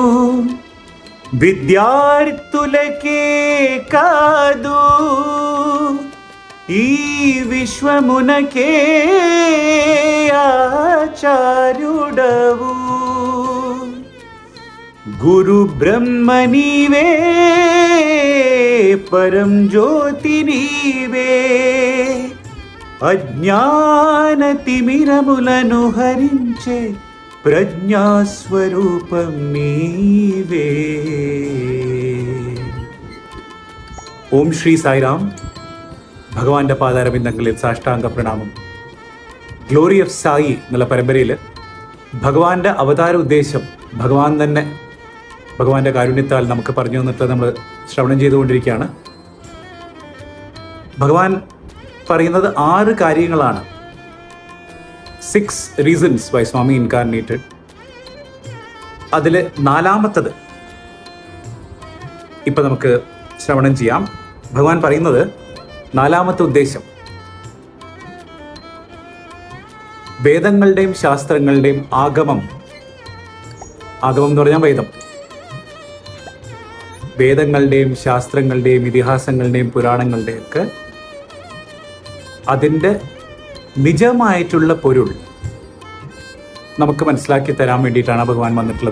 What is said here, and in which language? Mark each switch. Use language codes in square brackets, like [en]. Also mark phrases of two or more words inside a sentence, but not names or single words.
[te] విద్యార్థులకే కాదు ఈ విశ్వమునకే ఆచార్యుడవు. గురు బ్రహ్మ నీవే, పరం జ్యోతి నీవే, అజ్ఞాన తిమిరములను హరించే ప్రజ్ఞాస్వరూపం నీవే. [ml] ഓം ശ്രീ സായിറാം. ഭഗവാന്റെ പാതാരബിന്ദങ്ങളിൽ സാഷ്ടാംഗ പ്രണാമം. ഗ്ലോറി ഓഫ് സായി എന്നുള്ള പരമ്പരയിൽ ഭഗവാന്റെ അവതാര ഉദ്ദേശം ഭഗവാൻ തന്നെ ഭഗവാന്റെ കാരുണ്യത്താൽ നമുക്ക് പറഞ്ഞു തന്നിട്ട് നമ്മൾ ശ്രവണം ചെയ്തുകൊണ്ടിരിക്കുകയാണ്. ഭഗവാൻ പറയുന്നത് 6 കാര്യങ്ങളാണ്. [en] 6 reasons why സ്വാമി ഇൻകാർണേറ്റഡ്. [ml] അതിൽ 4ാമത്തത് ഇപ്പം നമുക്ക് ശ്രവണം ചെയ്യാം. ഭഗവാൻ പറയുന്നത് 4ാമത്തെ ഉദ്ദേശം വേദങ്ങളുടെയും ശാസ്ത്രങ്ങളുടെയും ആഗമം എന്ന് പറഞ്ഞാൽ വേദങ്ങളുടെയും ശാസ്ത്രങ്ങളുടെയും ഇതിഹാസങ്ങളുടെയും പുരാണങ്ങളുടെയും ഒക്കെ അതിൻ്റെ നിജമായിട്ടുള്ള പൊരുൾ നമുക്ക് മനസ്സിലാക്കി തരാൻ വേണ്ടിയിട്ടാണ് ഭഗവാൻ വന്നിട്ടുള്ളത്.